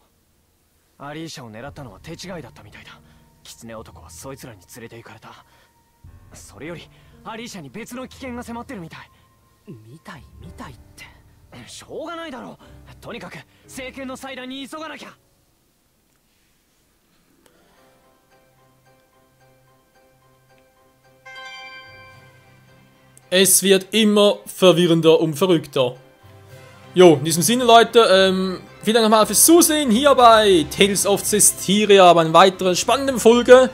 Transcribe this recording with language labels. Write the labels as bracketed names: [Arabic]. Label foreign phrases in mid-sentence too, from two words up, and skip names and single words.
[Japanese] アリーシャを狙ったのは手違いだったみたいだ。狐男はそいつらに連れて行かれた。それよりアリーシャに別の危険が迫ってるみたい。みたいってしょうがないだろう。とにかく政権の再来に急がなきゃ。 [German] Es wird immer verwirrender und verrückter. Jo, in diesem Sinne, Leute, vielen Dank nochmal fürs Zusehen hier bei Tales of Zestiria, bei einer weiteren spannenden Folge.